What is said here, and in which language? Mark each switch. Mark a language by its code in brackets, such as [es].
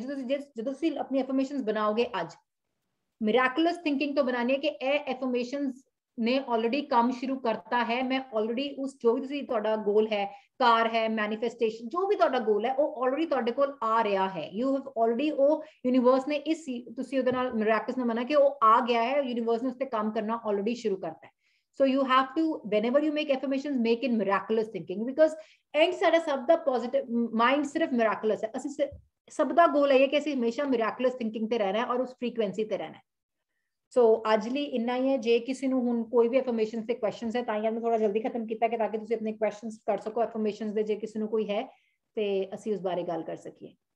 [pa] ਜਦੋਂ ਤੁਸੀਂ ਆਪਣੀ ਐਫਰਮੇਸ਼ਨਸ ਬਣਾਓਗੇ ਅੱਜ, ਮਿਰੈਕੁਲਸ ਥਿੰਕਿੰਗ ਤੋਂ ਬਣਾਣੀ है कि ਇਹ ਐਫਰਮੇਸ਼ਨਸ ਨੇ ਆਲਰੇਡੀ ਕੰਮ ਸ਼ੁਰੂ ਕਰਤਾ ਹੈ। ਮੈਂ ਆਲਰੇਡੀ ਉਸ ਜੋ ਵੀ ਤੁਸੀਂ ਤੁਹਾਡਾ ਗੋਲ ਹੈ, ਕਾਰ ਹੈ, ਮੈਨੀਫੈਸਟੇਸ਼ਨ, ਜੋ ਵੀ ਤੁਹਾਡਾ ਗੋਲ ਹੈ, ਉਹ ਆਲਰੇਡੀ ਤੁਹਾਡੇ ਕੋਲ ਆ ਰਿਹਾ ਹੈ। ਯੂ ਹੈਵ ਆਲਰੇਡੀ, ਉਹ ਯੂਨੀਵਰਸ ਨੇ ਇਸ, ਤੁਸੀਂ ਉਹਦੇ ਨਾਲ ਮਿਰੈਕਲਸ ਨਾਲ ਮੰਨਾ ਕਿ ਉਹ ਆ ਗਿਆ ਹੈ, ਯੂਨੀਵਰਸ ਨੇ ਉਸ ਤੇ ਕੰਮ ਕਰਨਾ ਆਲਰੇਡੀ ਸ਼ੁਰੂ ਕਰਤਾ ਹੈ। [en] So you have to, whenever you make affirmations, make in miraculous thinking, because end [pa] ਸਾਡਾ ਸਭ ਦਾ ਪੋਜ਼ਿਟਿਵ ਮਾਈਂਡ ਸਿਰਫ ਮਿਰਾਕੁਲਸ ਹੈ। ਅਸੀਂ ਸਭ ਦਾ ਗੋਲ ਹੈ ਕਿ ਅਸੀਂ ਹਮੇਸ਼ਾ ਮਿਰਾਕੁਲਸ ਥਿੰਕਿੰਗ ਤੇ ਰਹਿਣਾ ਹੈ ਔਰ ਉਸ ਫ੍ਰੀਕੁਐਂਸੀ ਤੇ ਰਹਿਣਾ ਹੈ। ਸੋ ਅੱਜ ਲਈ ਇੰਨਾ ਹੀ ਹੈ। ਜੇ ਕਿਸੇ ਨੂੰ ਹੁਣ ਕੋਈ ਵੀ ਐਫਰਮੇਸ਼ਨਸ ਤੇ ਕੁਐਸਚਨਸ ਹੈ, ਤਾਂ ਹੀ ਮੈਂ ਥੋੜਾ ਜਲਦੀ ਖਤਮ ਕੀਤਾ ਕਿ ਤਾਂ ਕਿ ਤੁਸੀਂ ਆਪਣੇ ਕੁਐਸਚਨਸ ਕਰ ਸਕੋ ਐਫਰਮੇਸ਼ਨਸ ਦੇ, ਜੇ ਕਿਸੇ ਨੂੰ ਕੋਈ ਹੈ ਤੇ ਅਸੀਂ ਉਸ ਬਾਰੇ ਗੱਲ ਕਰ ਸਕੀਏ।